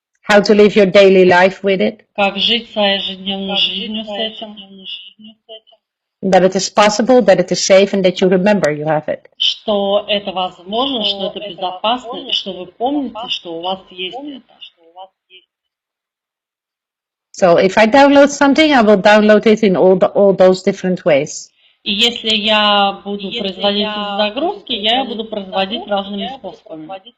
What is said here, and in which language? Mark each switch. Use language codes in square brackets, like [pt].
[en] How to live your daily life with it. [ru] Как жить своей ежедневной жизнью с этим. [en] That it is possible, that it is safe, and that you remember you have it. [ru] Что это возможно, что это безопасно, и что вы помните, что у вас есть это. [en] So if I download something, I will download it in all those different ways. [ru] И если я буду производить эти загрузки, я буду производить разными способами.